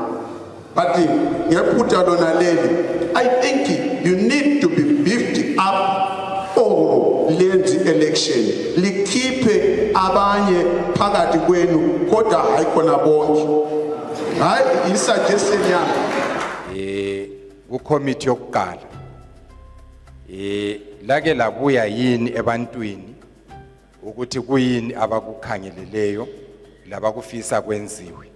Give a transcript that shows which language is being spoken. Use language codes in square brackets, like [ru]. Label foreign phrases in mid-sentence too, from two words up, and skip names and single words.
[nd] But ngephutha lona leli, [en] I think you need to be beefed up or [nd] lenzi election likhiphe abanye phakathi kwenu kodwa hayikhona bonke. Hayi isuggestion yami ku committee yokuqala lake labuya yini ebantwini ukuthi kuyini abakukhangeleleyo labakufisa kwenziwe.